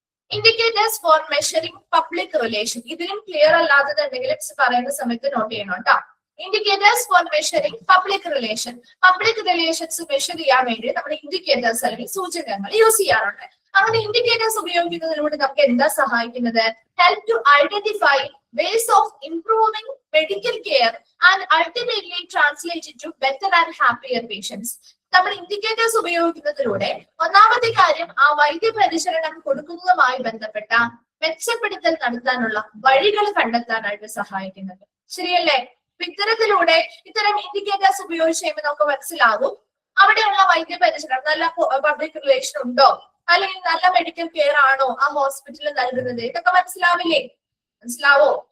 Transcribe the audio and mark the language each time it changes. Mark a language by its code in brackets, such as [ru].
[en] Indicators for measuring public relation. [ml] ഇതിലും clear അല്ലാത്തതുണ്ടെങ്കിൽ പറയുന്ന സമയത്ത് നോട്ട് ചെയ്യണം കേട്ടോ. [en] Indicators for measuring public relation. [ml] Public relations measure ചെയ്യാൻ വേണ്ടി നമ്മൾ ഇൻഡിക്കേറ്റേഴ്സ് അല്ലെങ്കിൽ സൂചകങ്ങൾ യൂസ് ചെയ്യാറുണ്ട്. അങ്ങനെ ഇൻഡിക്കേറ്റേഴ്സ് ഉപയോഗിക്കുന്നതിലൂടെ നമുക്ക് എന്താ സഹായിക്കുന്നത്? [en] Help to identify ways of improving medical care and ultimately translate into better and happier patients. [ml] നമ്മൾ ഇൻഡിക്കേറ്റേഴ്സ് ഉപയോഗിക്കുന്നതിലൂടെ ഒന്നാമത്തെ കാര്യം ആ വൈദ്യപരിചരണം കൊടുക്കുന്നതുമായി ബന്ധപ്പെട്ട മെച്ചപ്പെടുത്തൽ നടത്താനുള്ള വഴികൾ കണ്ടെത്താനായിട്ട് സഹായിക്കുന്നത്. ശരിയല്ലേ? ഇത്തരത്തിലൂടെ ഇത്തരം ഇൻഡിക്കേറ്റേഴ്സ് ഉപയോഗിച്ച് കഴിയുമ്പോൾ നമുക്ക് മനസ്സിലാകും അവിടെയുള്ള വൈദ്യപരിചരണം നല്ല പബ്ലിക് റിലേഷൻ ഉണ്ടോ, അല്ലെങ്കിൽ നല്ല മെഡിക്കൽ കെയർ ആണോ ആ ഹോസ്പിറ്റലിൽ നൽകുന്നത്, ഇതൊക്കെ മനസ്സിലാവില്ലേ? മനസ്സിലാവോ?